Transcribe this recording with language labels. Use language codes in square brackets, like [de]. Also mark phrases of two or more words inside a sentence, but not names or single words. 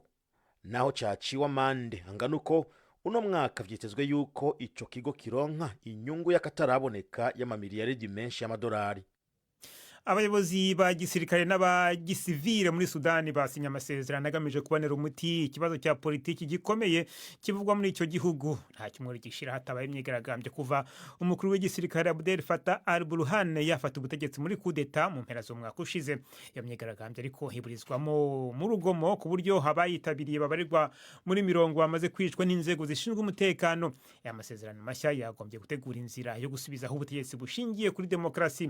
[rn] Naho cyaciwe amande angana uko uno mwaka vyitezwe yuko ico kigo kironka inyungu y'akataraboneka y'amamiliyaridi menshi y'amadolari. [rw] Abayobozi ba gisirikare n'abagisivile muri Sudani basinye amasezerano agamije kubonera umuti ikibazo cya politiki gikomeye kivugwa muri icyo gihugu. Nta kimwe gishira hatabaye imyigaragambyo kuva umukuru w'igisirikare Abdel Fattah al-Burhan yafata ubutegetsi muri kudeta mu mpera z'umwaka ushize. Iyo myigaragambyo ariko hiburizwamo mu rugomo ku buryo habayitabiriye babarirwa muri 40 bamaze kwicwa n'inzego zishinzwe umutekano. Aya masezerano mashya yagombye gutegura inzira yo gusubizaho ubutegetsi bushingiye kuri demokarasi.